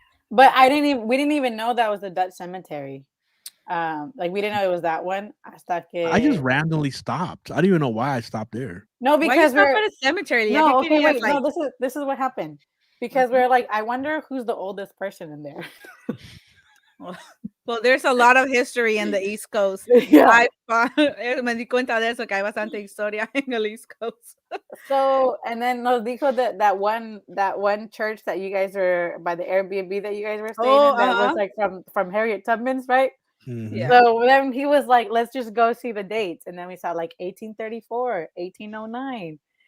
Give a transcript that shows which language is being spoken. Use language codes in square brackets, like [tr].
[en] But we didn't even know that was the Dutch cemetery. Like we didn't know it was that one. I just randomly stopped. I don't even know why I stopped there. No, because we're at a cemetery. No, okay, wait. No, this is what happened. Because we're like, I wonder who's the oldest person in there. Well, there's a lot of history in the East Coast. Yeah. [es] Me di cuenta de eso, que hay bastante historia en el East Coast. [en] So, and then nos dijo that one church that you guys were by the Airbnb that you guys were staying in that was like from Harriet Tubman's, right? Mm-hmm. Yeah. So then he was like, let's just go see the dates. And then we saw like 1834, 1809.